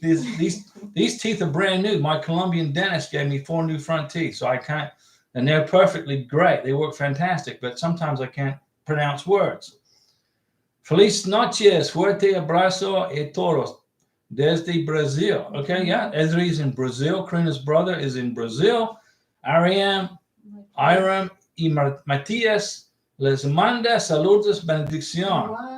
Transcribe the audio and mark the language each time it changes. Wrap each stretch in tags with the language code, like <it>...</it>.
<en>These teeth are brand new. My Colombian dentist gave me 4 new front teeth, so I can't, and they're perfectly great. They work fantastic, but sometimes I can't pronounce words.</en> <es>Feliz noches, fuerte abrazo a todos desde Brazil.</es> <en>Okay, yeah, Edri is in Brazil. Karina's brother is in Brazil.</en> <es>Iram y Matias les manda saludos, bendición.</es>